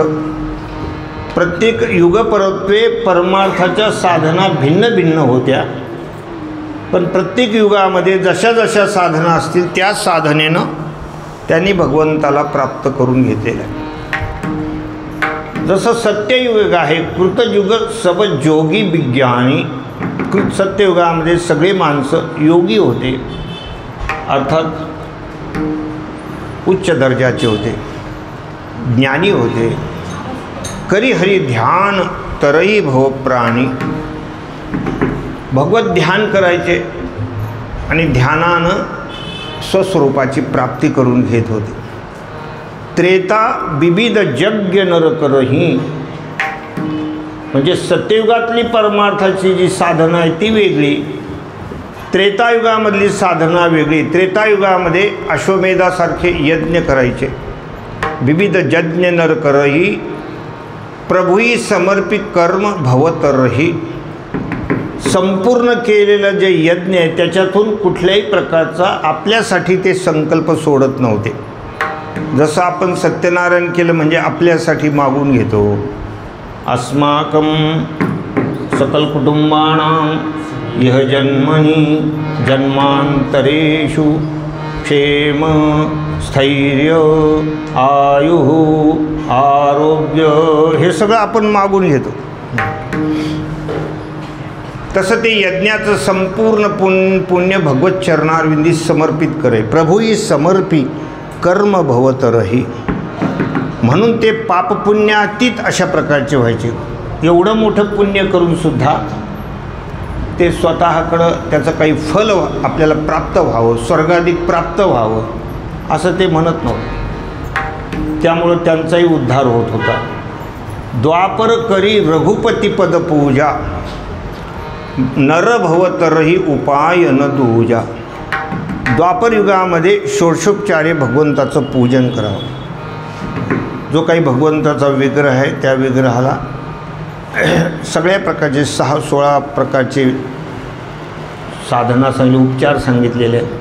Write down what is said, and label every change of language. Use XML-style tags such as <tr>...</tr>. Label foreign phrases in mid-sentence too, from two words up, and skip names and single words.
<mr>प्रत्येक युगपरत्वे परमार्थाच्या साधना भिन्न भिन्न होत्या. पण प्रत्येक युगामध्ये जशा जशा साधना असतील त्या साधनेनं त्यांनी भगवंताला प्राप्त करून घेतलेलं आहे. जसं सत्ययुग आहे,</mr> <awa>कृतयुग सब जोगी विज्ञानी.</awa> <mr>सत्ययुगामध्ये सगळे माणसं योगी होते, अर्थात उच्च दर्जाचे होते, ज्ञानी होते.</mr> <awa>करी हरी ध्यान तरई भव प्राणी.</awa> <mr>भगवत ध्यान करायचे आणि ध्यानानं स्वस्वरूपाची प्राप्ती करून घेत होते.</mr> <awa>त्रेता विविध यज्ञ नर करही,</awa> <mr>म्हणजे सत्ययुगातली परमार्थाची जी साधना आहे ती वेगळी, त्रेतायुगामधली साधना वेगळी. त्रेतायुगामध्ये अश्वमेधासारखे यज्ञ करायचे.</mr> <awa>विविध यज्ञ नर करही, प्रभुई समर्पित कर्म भवतरही.</awa> <mr>संपूर्ण केलेलं जे यज्ञ आहे त्याच्यातून कुठल्याही प्रकारचा आपल्यासाठी ते संकल्प सोडत नव्हते. जसं आपण सत्यनारायण केलं म्हणजे आपल्यासाठी मागून घेतो.</mr> <sa>अस्माकं सकल कुटुंबानां यह जन्मनि जन्मांतरेषु क्षेम स्थैर्य आयुः आरोग्य,</sa> <mr>हे सगळं आपण मागून घेतो. तसं ते यज्ञाचं संपूर्ण पुण्य भगवत चरणारविंदी समर्पित करे.</mr> <awa>प्रभुई समर्पी कर्म भवतरही,</awa> <mr>म्हणून ते पापपुण्यातीत अशा प्रकारचे व्हायचे. एवढं मोठं पुण्य करून सुद्धा ते स्वतःकडं त्याचं काही फल आपल्याला प्राप्त व्हावं, स्वर्गाधिक प्राप्त व्हावं असं ते म्हणत नव्हतं. त्यामुळं त्यांचाही उद्धार होत होता.</mr> <awa>द्वापर करी रघुपती पद पूजा, नर भवतरही उपाय न दूजा.</awa> <mr>द्वापर युगामध्ये षोडशोपचारे भगवंताचं पूजन करावं. जो काही भगवंताचा विग्रह आहे त्या विग्रहाला सगळ्या प्रकारचे 6-16 प्रकारचे साधना सांगितले, उपचार सांगितलेले.</mr>